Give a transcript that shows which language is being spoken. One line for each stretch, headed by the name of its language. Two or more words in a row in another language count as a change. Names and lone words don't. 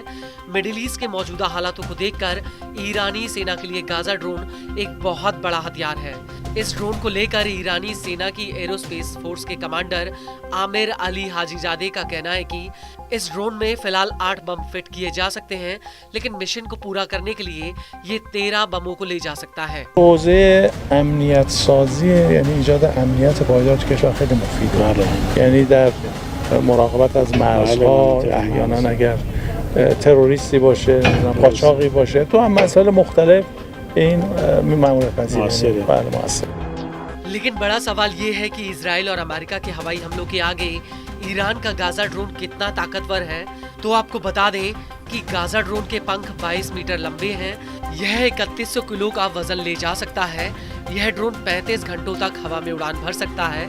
Hindi: मिडिल ईस्ट के मौजूदा हालातों को देखकर ईरानी सेना के लिए गाजा ड्रोन एक बहुत बड़ा हथियार है। इस ड्रोन को लेकर ईरानी सेना की
English: aerospace force
Hindi: के कमांडर आमिर अली हाजीजादे का कहना है कि इस ड्रोन में फिलहाल 8 बम फिट किए जा सकते हैं, लेकिन मिशन को पूरा करने के लिए ये 13 बमों को ले जा सकता है।
Persian: حوزه امنیت سازی یعنی ایجاد امنیت پایدار تو کشور خیلی مفیده. یعنی در مراقبت از مرزها احیانا اگر تروریستی باشه، قاچاقی باشه، تو هم مسائل مختلف این مأموریت پذیره. بله موثر.
Hindi: लेकिन बड़ा सवाल ये है कि इजराइल और अमेरिका के हवाई हमलों के आगे ईरान का गाजा ड्रोन कितना ताकतवर है। तो आपको बता दें कि गाजा ड्रोन के पंख 22 मीटर लंबे हैं। यह 3100 किलो का वजन ले जा सकता है। यह ड्रोन 35 घंटों तक हवा में उड़ान भर सकता है।